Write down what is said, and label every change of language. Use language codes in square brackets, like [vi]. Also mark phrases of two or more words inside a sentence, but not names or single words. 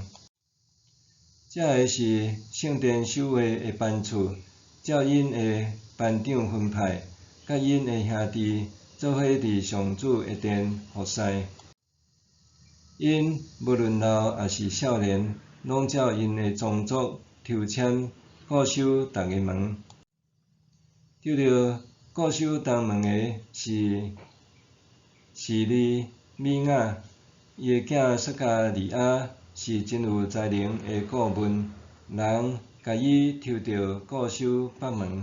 [nan] 这个是圣殿守卫的班厝，照因的班长分派，甲因的兄弟做伙伫上主的殿服侍。因无论老也是少年，拢照因的宗族抽签固守逐个门。得着固守东门的是示利米亚，伊个囝撒加利亚是真有才能的顾问，人甲伊抽着固守北门。